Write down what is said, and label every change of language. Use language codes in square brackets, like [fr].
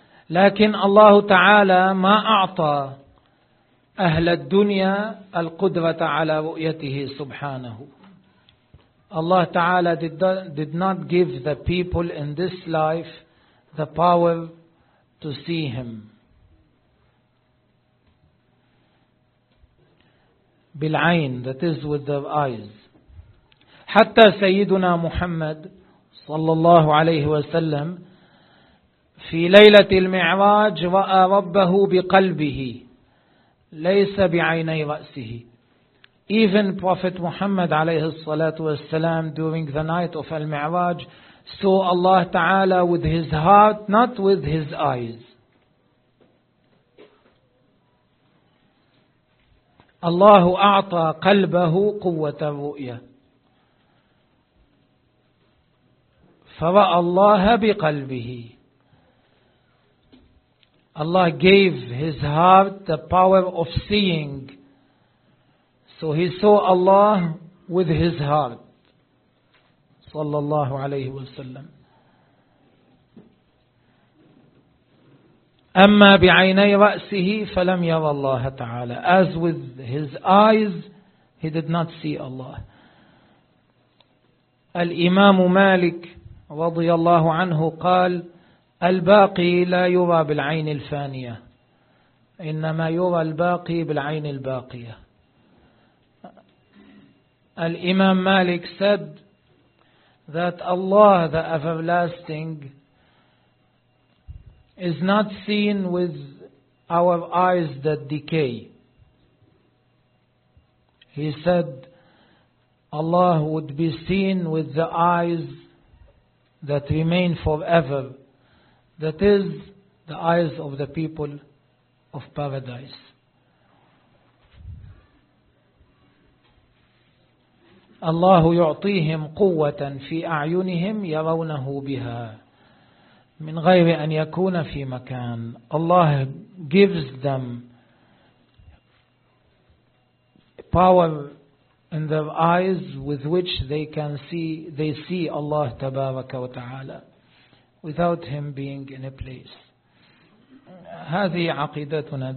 [ar] لكن الله تعالى ما أعطى أهل الدنيا القدرة على رؤيته سبحانه. [en] Allah Ta'ala did not give the people in this life the power to see him. [ar] بالعين, [en] that is with their eyes. [ar] حتى سيدنا محمد صلى الله عليه وسلم في ليلة المعراج رأى ربه بقلبه ليس بعيني رأسه. [en] Even Prophet Muhammad [ar] عليه الصلاة والسلام [en] during the night of Al-Mi'raj saw Allah Ta'ala with his heart, not with his eyes. [ar] Allah أعطى قلبه قوة الرؤية فرأى الله بقلبه. [en] Allah gave his heart the power of seeing, so he saw Allah with his heart [ar] صلى الله عليه وسلم. أما بعيني رأسه فلم يرى الله تعالى. [en] As with his eyes, he did not see Allah. [ar] الإمام مالك رضي الله عنه قال الباقي لا يرى بالعين الفانية إنما يرى الباقي بالعين الباقية. [en] الإمام مالك said that Allah, the everlasting, is not seen with our eyes that decay. He said, Allah would be seen with the eyes that remain forever. That is, the eyes of the people of paradise. [ar] الله يعطيهم قوة في أعينهم يرونه بها من غير أن يكون في مكان. [en] Allah gives them power in their eyes with which they can see, they see Allah [ar] تبارك وتعالى [en] without Him being in a place. [ar] هذه عقيدتنا.